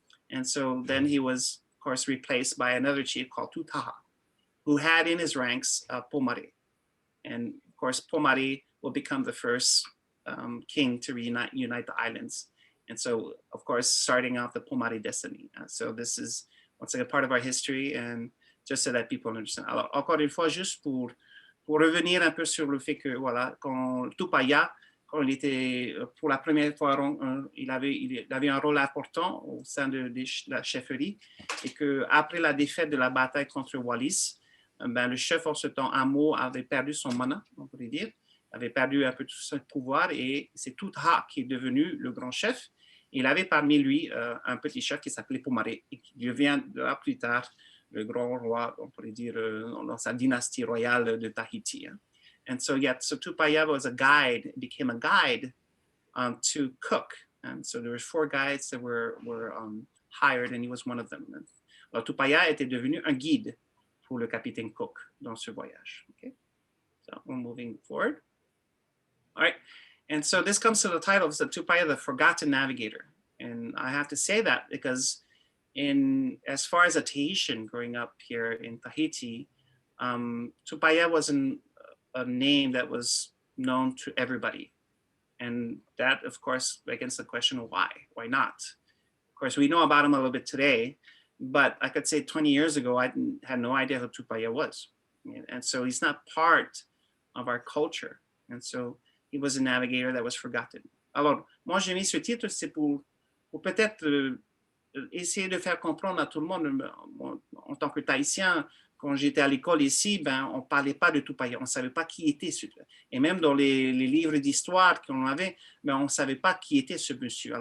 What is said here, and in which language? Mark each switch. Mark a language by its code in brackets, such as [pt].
[en] And so then he was, of course, replaced by another chief called Tutaha, who had in his ranks Pomare. And of course, Pomare will become the first king to unite the islands. And so, of course, starting off the Pomare destiny. So this is, once again, part of our history, and just so that people understand. [fr] Alors, encore une fois, juste pour revenir un peu sur le fait que, voilà, quand Tupaya, quand il était, pour la première fois, il avait un rôle important au sein de la chefferie, et qu'après la défaite de la bataille contre Wallace, ben, le chef en ce temps, Amo, avait perdu son mana, on pourrait dire, avait perdu un peu tout son pouvoir, et c'est Tutaha qui est devenu le grand chef. Il avait parmi lui un petit chef qui s'appelait Pomare, et qui deviendra plus tard le grand roi, on pourrait dire, dans sa dynastie royale de Tahiti. [en] And so, yeah, so Tupaya was a guide, became a guide to cook. And so there were 4 guides that were hired, and he was one of them. [fr] Alors, Tupaya était devenu un guide pour le capitaine Cook dans ce voyage. [en] Okay, so we're moving forward. All right, and so this comes to the title of the Tupaya, the Forgotten Navigator. And I have to say that because as far as a Tahitian growing up here in Tahiti, Tupaya wasn't a name that was known to everybody. And that, of course, begs the question, why? Why not? Of course, we know about him a little bit today, but I could say 20 years ago, I had no idea who Tupaya was. And so he's not part of our culture. And so he was a navigator that was forgotten. [fr] Alors, moi, j'ai mis ce titre, c'est pour peut-être essayer de faire comprendre à tout le monde, en tant que Tahitien, quand j'étais à l'école ici, ben, on ne parlait pas de Tupaya, on ne savait pas qui était celui-là. Et même dans les livres d'histoire qu'on avait, ben, on ne savait pas qui était ce monsieur.